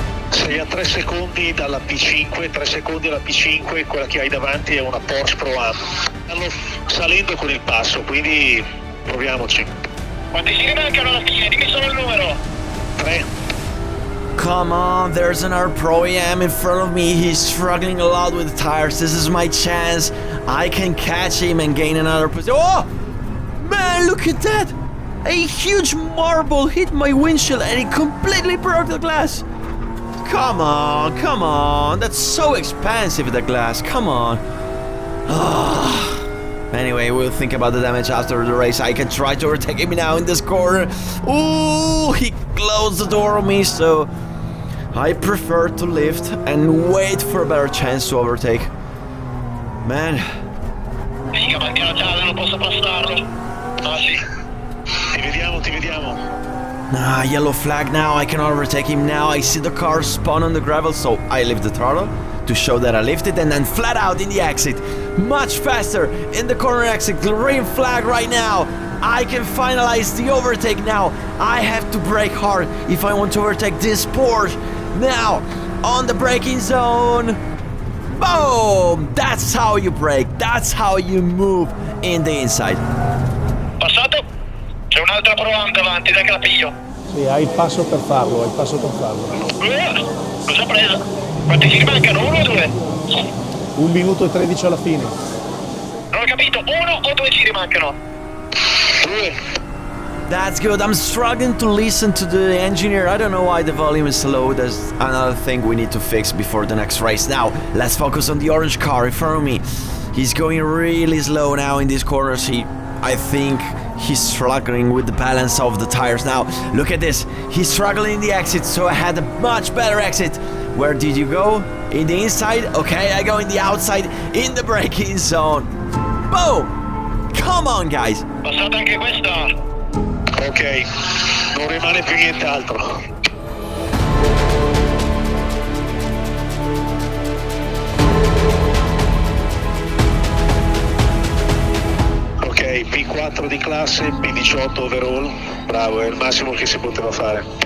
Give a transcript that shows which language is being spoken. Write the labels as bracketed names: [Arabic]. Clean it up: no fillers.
[Italian] Sei a 3 secondi dalla P5, 3 secondi alla P5, quella che hai davanti è una Porsche Pro-Am. Stanno salendo con il passo, quindi proviamoci. Quanti giri mancano alla fine? Dimmi solo il numero. 3. [English] Come on, there's another Pro AM in front of me. He's struggling a lot with the tires. This is my chance. I can catch him and gain another position. Oh! Man, look at that! A huge marble hit my windshield and it completely broke the glass. Come on. That's so expensive, the glass. Come on. Anyway, we'll think about the damage after the race. I can try to overtake him now in this corner. Ooh, he closed the door on me, so I prefer to lift and wait for a better chance to overtake. Man. [Italian] Figa, bandiera gialla, non posso passarlo. Ah sì. Ti vediamo. [English] Yellow flag now. I cannot overtake him now. I see the car spawn on the gravel, so I lift the throttle to show that I lifted, and then flat out in the exit. Much faster in the corner exit. Green flag right now. I can finalize the overtake now. I have to brake hard if I want to overtake this Porsche. Now, on the braking zone. Boom! That's how you brake. That's how you move in the inside. [Italian] Passate un'altra prova davanti, dai che la piglio. Sì, hai il passo per farlo, Cosa ha preso? Quanti ci mancano? 1 o 2? 1 minuto e 13 alla fine. Non ho capito, 1 o 2 ci rimancano? 2. [English] That's good. I'm struggling to listen to the engineer. I don't know why the volume is low. There's another thing we need to fix before the next race. Now, let's focus on the orange car in front of me. He's going really slow now in these corners. I think he's struggling with the balance of the tires. Now, look at this. He's struggling in the exit, so I had a much better exit. Where did you go? In the inside? Okay, I go in the outside, in the braking zone. Boom! Come on, guys. [Italian] Passata anche questa. Ok, non rimane più nient'altro. Ok, P4 di classe, P18 overall. Bravo, è il massimo che si poteva fare.